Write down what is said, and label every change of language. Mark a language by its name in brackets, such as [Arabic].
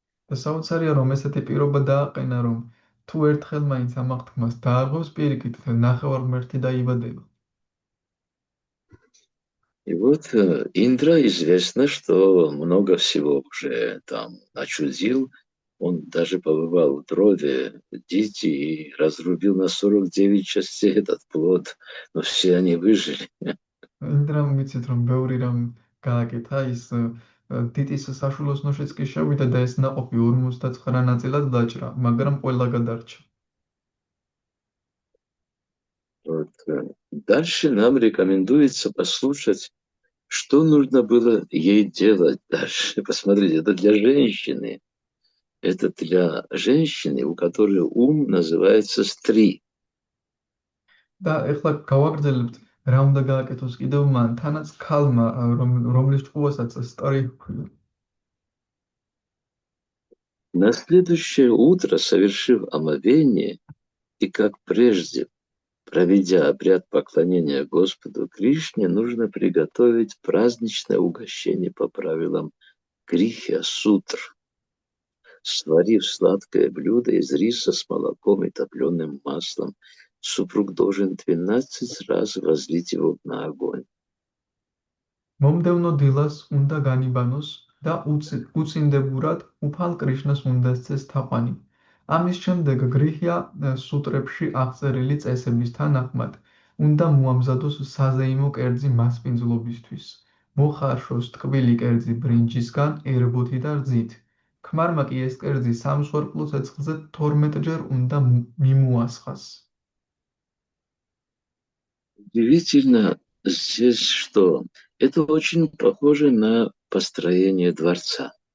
[Georgian] და საოცარია, რომ ესეთი პირობა დააყენა, რომ თუ ერთხელ მაინც ამ აღთქმას დააღვევს, პირიქით ნახევარმერთი დაიბადება. [Russian] И вот Индра известно, что много всего уже там начудил. Он даже побывал в утробе Дити и разрубил на 49 частей этот плод, но все они выжили. იმდრამ ვიცით რომ ბევრი რამ გააკეთა ის დიტის საშუალოს ნოშიც კი შევიდა და ეს ნაყოფი 59 ნაწილად დაჭრა, მაგრამ ყველა გადარჩა. Вот. Дальше нам рекомендуется послушать, что нужно было ей делать дальше. Посмотрите, это для женщины. Это для женщины, у которой ум называется стри. [Georgian] და ეხლა გავაგრძელებთ რა უნდა გააკეთოს კიდევ მან, თანაც ქალმა, რომლის ჭკუასაც სტარი ჰქვია. [Russian] На следующее утро, совершив омовение, и как прежде, проведя обряд поклонения Господу Кришне, нужно приготовить праздничное угощение по правилам Грихья Сутр, сварив сладкое блюдо из риса с молоком и топленым маслом. Супруг должен 12 раз возлить его на огонь. [Georgian] მომდევნო დილას უნდა განიბანოს და უწინდებურად უფალ კრიშნას უნდა სცეს თაყვანი. ამის შემდეგ გრიჰია სუტრებში აღწერილი წესების თანახმად უნდა მოამზადოს საზეიმო კერძი მასპინძლობისთვის. მოხარშოს ტკბილი კერძი ბრინჯისგან, ერბოთი და რძით. ქმარმა კი ეს კერძი სამსხვერპლო ცეცხლზე 12-ჯერ უნდა მიმოასხას. [Russian] Удивительно здесь, что это очень похоже на построение дворца.